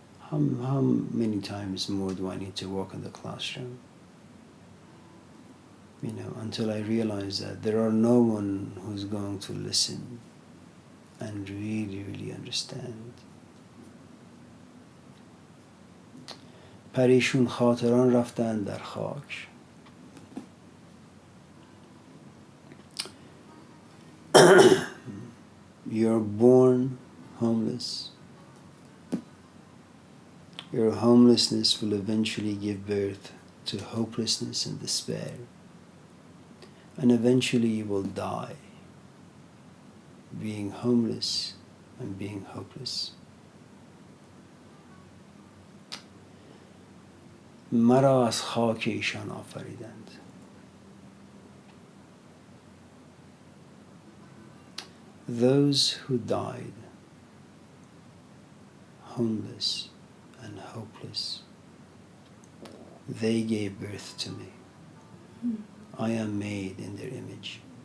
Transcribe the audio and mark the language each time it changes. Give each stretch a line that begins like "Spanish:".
English: How many times more do I need to walk in the classroom? Until I realize that there are no one who's going to listen and really, really understand.
Persian: پریشون خاطران رفتند در خاک.
English: You're born homeless. Your homelessness will eventually give birth to hopelessness and despair. And eventually you will die being homeless and being hopeless.
Persian: مرا از خاک ایشان آفریدند.
English: Those who died homeless and hopeless, they gave birth to me. I am made in their image.